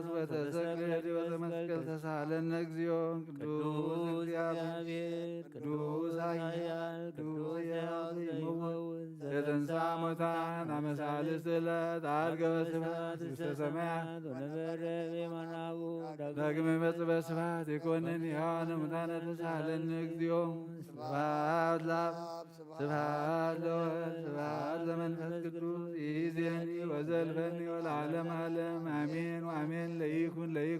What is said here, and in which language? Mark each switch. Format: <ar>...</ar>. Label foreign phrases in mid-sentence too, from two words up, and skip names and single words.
<gez>በተሰቀለ በመስቀል ተሳሃለነ እግዚኦ ቅዱስ እግዚአብሔር ቅዱስ ኃያል ቅዱስ ሕያው ዘኢይመውት ዘተንሥአ እሙታን አመ ሣልስት ዕለት ዐርገ በስብሐት ውስተ ሰማያት ወነበረ በየማናሁ ዳግመ ይመጽእ በስብሐት ይኰንን ሕያዋነ ሙታነ ተሳሃለነ እግዚኦ ስብሐት ለአብ ስብሐት ለወልድ ስብሐት ለመንፈስ ቅዱስ ይእዜኒ ወዘልፈኒ ወለዓለመ ዓለም አሜን ወአሜን። ለይኩን</gez>